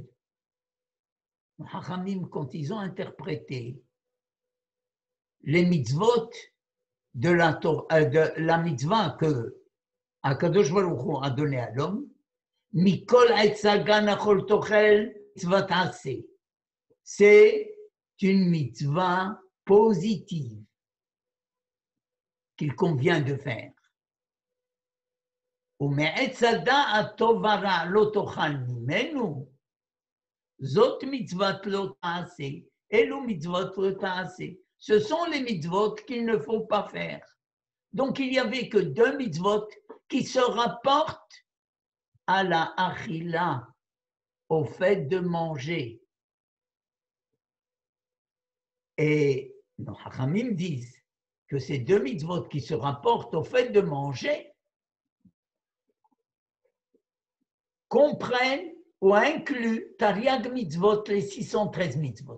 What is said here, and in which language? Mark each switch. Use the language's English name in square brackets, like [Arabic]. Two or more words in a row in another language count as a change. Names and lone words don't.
[French] Hachamim, quand ils ont interprété les mitzvot de la mitzvah que Akadosh Baruch Hu a donné à l'homme, [Hebrew] מכל עץ הגן אכל תאכל מצוות עשה. [French] C'est une mitzvah positive qu'il convient de faire. [Hebrew] ומעץ הדעת טוב ורע לא תאכל ממנו, זאת מצוות לא תעשה, אלו מצוות לא תעשה. [French] Ce sont les mitzvot qu'il ne faut pas faire. Donc il n'y avait que 2 mitzvot qui se rapportent à la achila, au fait de manger. Et nos hachamim disent que ces 2 mitzvot qui se rapportent au fait de manger comprennent ou incluent [Hebrew] תרי"ג מצוות, [French] les 613 mitzvot.